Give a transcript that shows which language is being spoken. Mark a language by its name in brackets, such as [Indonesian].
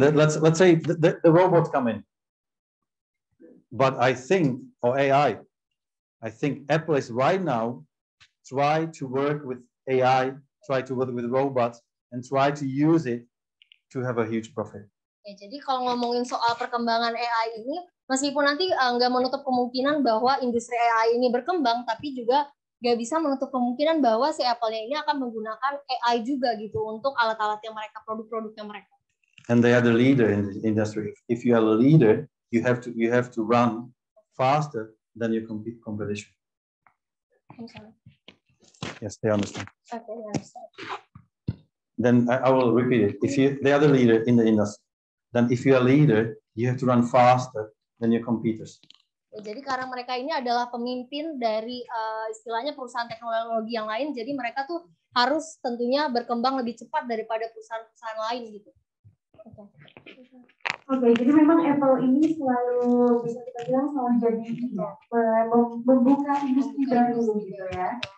[English] Let's say the robots come in. But I think, or AI, I think Apple is right now try to work with AI, try to work with robots, and try to use it to have a huge profit. [Indonesian] Ya, jadi kalau ngomongin soal perkembangan AI ini, meskipun nanti nggak menutup kemungkinan bahwa industri AI ini berkembang, tapi juga nggak bisa menutup kemungkinan bahwa si Apple-nya ini akan menggunakan AI juga gitu untuk alat-alatnya mereka, produk-produknya mereka. [English] And they are the leader in the industry. If you are a leader, you have to run faster than your competition. I'm sorry. Yes, they understand. Okay, I understand. Then I will repeat it. If they are the leader in the industry, then if you are a leader, you have to run faster than your competitors. [Indonesian] Ya, jadi karena mereka ini adalah pemimpin dari istilahnya perusahaan teknologi yang lain, jadi mereka tuh harus tentunya berkembang lebih cepat daripada perusahaan-perusahaan lain gitu. Oke, jadi memang Apple ini selalu bisa kita bilang selalu jadi membuka industri baru gitu ya.